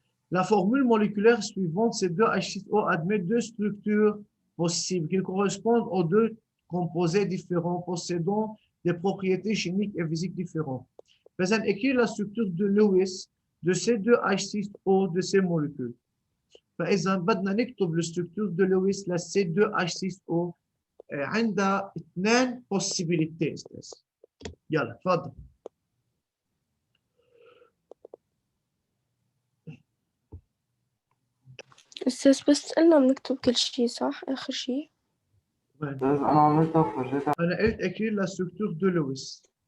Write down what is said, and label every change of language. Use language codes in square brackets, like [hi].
[fr] La formule moléculaire suivante, c'est 2H6O, admet 2 structures possibles qui correspondent aux 2 composés différents possédant des propriétés chimiques et physiques différentes. [ar] فإذا [fr] écrire la structure de Lewis de ces 2H6O de ces molécules. [ar] فإذا بدنا نكتب الستركتور de Lewis ل C2H6O عندها 2 possibilités. يلا تفضل. أستاذ بس قلنا بنكتب كل شيء صح آخر شيء؟ أنا عملتها وفرجيتها. أنا قلت [fr] écrire la structure de Lewis.